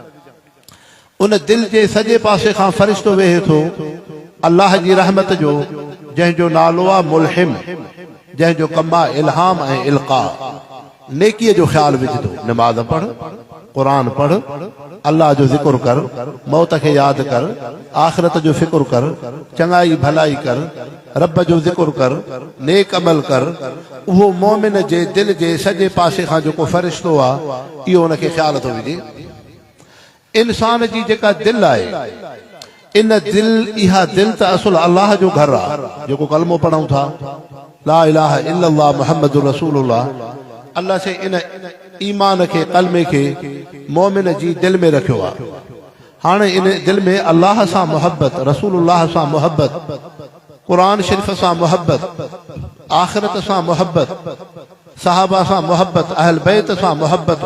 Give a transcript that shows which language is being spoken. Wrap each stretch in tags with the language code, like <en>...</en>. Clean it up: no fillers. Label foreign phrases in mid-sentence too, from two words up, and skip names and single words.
<sd>उन दिलि जे सॼे पासे खां फ़रिश्तो वेहे थो अल्लाह जी रहमत जो जंहिंजो नालो आहे मुल्हिम जंहिंजो कमु आहे इल्हाम ऐं इल्क़ा नेकीअ जो ख़्याल विझंदो नमाज़ पढ़ क़ुरान पढ़ अल्लाह जो ज़िक्र कर मौत खे यादि कर आख़िरत जो फ़िक्र कर चङाई भलाई कर रब जो ज़िक्र कर नेक अमल कर उहो मोमिन जे दिलि जे सॼे पासे खां जेको फ़रिश्तो आहे इहो उनखे ख़्याल थो विझे इंसान जी जेका दिलि आहे इन दिलि इहा दिलि त असुल अल्लाह जो घर आहे जेको कलमो पढ़ूं था</sd> <ar>لا إله إلا الله محمد رسول الله</ar> <sd>अल्लाह से इन ईमान खे कलमे खे मोमिन जी दिलि में रखियो आहे हाणे इन दिलि में अल्लाह सां मोहब्बत रसूलुल्लाह सां मोहब्बत क़ुरान शरीफ़ सां मोहब्बत आख़िरत सां मोहब्बत सहाबा सां मोहब्बत अहल बैत सां मोहब्बत</sd>